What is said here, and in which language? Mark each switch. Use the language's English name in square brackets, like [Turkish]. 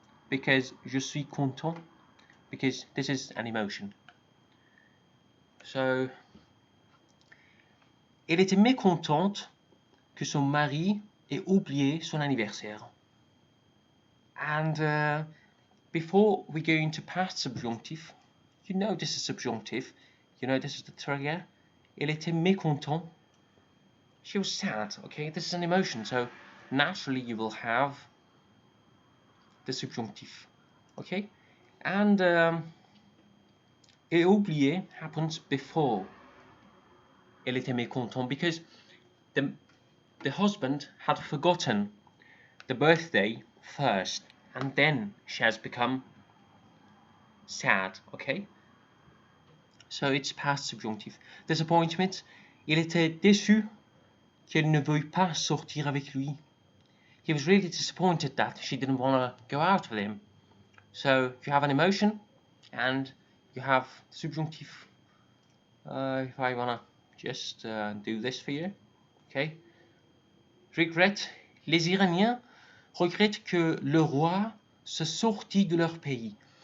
[English] Because [French] je suis content. [English] Because this is an emotion. [French] So, elle était mécontente que son mari ait oublié son anniversaire. [English] And before we go into past subjunctive, this is subjunctive. This is the trigger. [French] Elle était mécontent. [English] She was sad. Okay, this is an emotion, so naturally you will have the subjunctive. Okay, and [French] et oublié [English] happens before [French] elle était mécontent [English] because the husband had forgotten the birthday first, and then she has become sad. Okay, so it's past subjunctive. Disappointment, [French] il était déçu qu'elle ne veuille pas sortir avec lui. [English] He was really disappointed that she didn't want to go out with him. So you have an emotion and you have subjunctive. If I want to just do this for you. Okay. Regret. [French] Les Iraniens regrettent que le roi se sortit de leur pays.